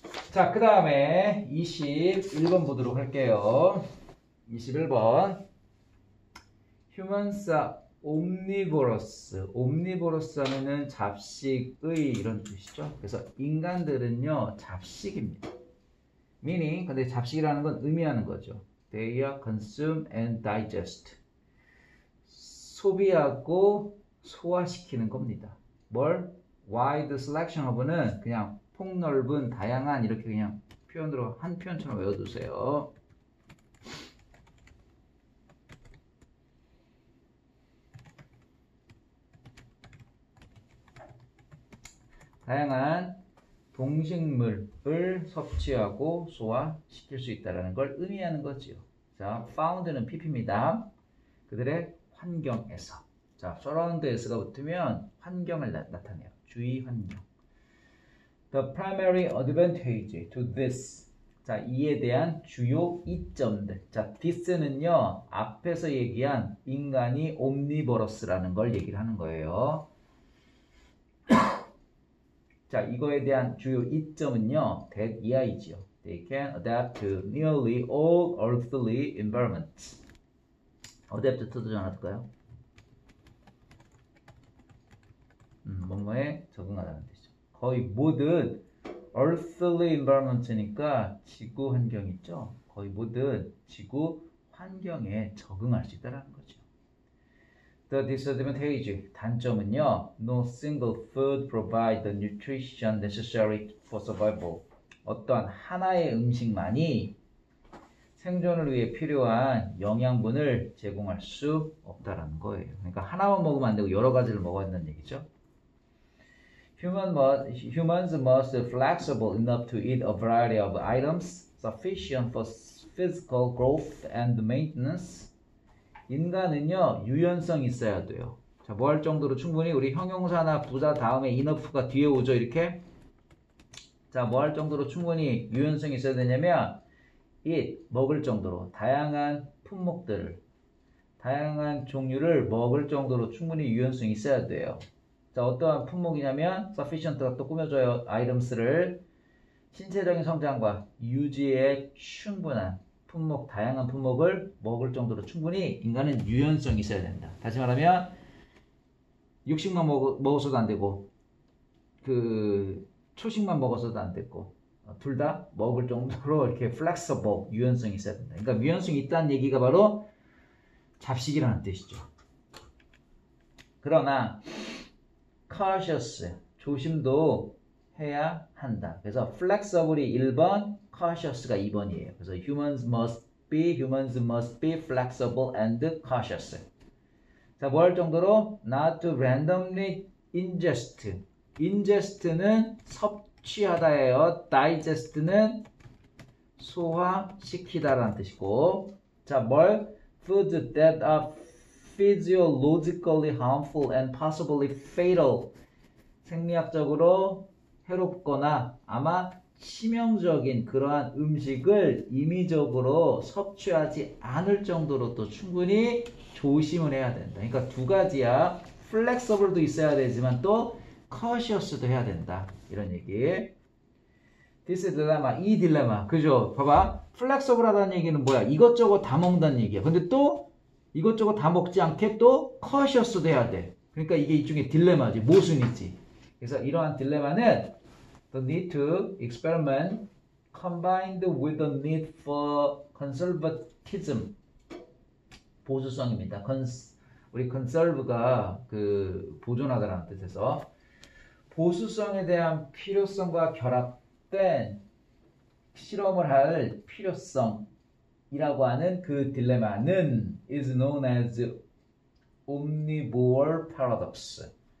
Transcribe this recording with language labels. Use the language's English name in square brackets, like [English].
[Korean] 자, 그 다음에 21번 보도록 할게요. 21번. [English] Humans are omnivorous. [Korean] omnivorous 하면은 잡식의 이런 뜻이죠. 그래서 인간들은요, 잡식입니다. meaning, 근데 잡식이라는 건 의미하는 거죠. [English] They are consume and digest. [Korean] 소비하고 소화시키는 겁니다. 뭘? wide selection of는 그냥 폭넓은, 다양한 이렇게 그냥 표현으로 한 표현처럼 외워두세요. 다양한 동식물을 섭취하고 소화시킬 수 있다는 걸 의미하는 거지요. 자, found는 pp입니다. 그들의 환경에서. 자, surround에서가 붙으면 환경을 나타내요. 주위 환경. [English] The primary advantage to this. [Korean] 자, 이에 대한 주요 이점들. 자, this는요, 앞에서 얘기한 인간이 omnivorous라는 걸 얘기를 하는 거예요. 자, 이거에 대한 주요 이점은요, that 이하이지요. [English] They can adapt to nearly all earthly environments. [Korean] adapt to도 전할까요? 뭐뭐에 적응하다는 뜻이죠. 거의 모든 earthly environment니까 지구 환경 있죠. 거의 모든 지구 환경에 적응할 수 있다는 거죠. [English] The disadvantage, [Korean] 단점은요, [English] no single food provides the nutrition necessary for survival. [Korean] 어떤 하나의 음식만이 생존을 위해 필요한 영양분을 제공할 수 없다라는 거예요. 그러니까 하나만 먹으면 안 되고 여러 가지를 먹어야 한다는 얘기죠. [English] Humans must be flexible enough to eat a variety of items sufficient for physical growth and maintenance. [Korean] 인간은요, 유연성이 있어야 돼요. 자, 뭐 할 정도로 충분히 우리 형용사나 부사 다음에 enough가 뒤에 오죠, 이렇게. 자, 뭐 할 정도로 충분히 유연성이 있어야 되냐면 eat, 먹을 정도로 다양한 품목들을, 다양한 종류를 먹을 정도로 충분히 유연성이 있어야 돼요. 자, 어떠한 품목이냐면 sufficient가 또 꾸며줘요. items를 신체적인 성장과 유지에 충분한 품목, 다양한 품목을 먹을 정도로 충분히 인간은 유연성이 있어야 된다. 다시 말하면 육식만 먹어서도 안 되고 초식만 먹어서도 안 되고 둘 다 먹을 정도로 이렇게 flexible, 유연성이 있어야 된다. 그러니까 유연성이 있다는 얘기가 바로 잡식이라는 뜻이죠. 그러나 cautious, 조심도 해야 한다. 그래서 flexible이 1번, cautious가 2번이에요. 그래서 [English] humans must be flexible and cautious. [Korean] 자, 뭐 할 정도로? [English] Not to randomly ingest. [Korean] ingest는 섭취하다예요. digest는 소화시키다라는 뜻이고. 자, 뭘? [English] Foods that are physiologically harmful and possibly fatal. [Korean] 생리학적으로 해롭거나 아마 치명적인 그러한 음식을 임의적으로 섭취하지 않을 정도로 또 충분히 조심을 해야 된다. 그러니까 두 가지야. 플렉서블도 있어야 되지만 또 커셔스도 해야 된다. 이런 얘기. This dilemma, 이 딜레마. 그죠? 봐봐. 플렉서블 하다는 얘기는 뭐야? 이것저것 다 먹는다는 얘기야. 근데 또 이것저것 다 먹지 않게 또 커셔스도 해야 돼. 그러니까 이게 일종의 딜레마지. 모순이지. 그래서 이러한 딜레마는 [English] the need to experiment combined with the need for conservatism. [Korean] 보수성입니다. 우리 conserve가 그 보존하다라는 뜻에서 보수성에 대한 필요성과 결합된 실험을 할 필요성이라고 하는 그 딜레마는 [English] is known as omnivore paradox.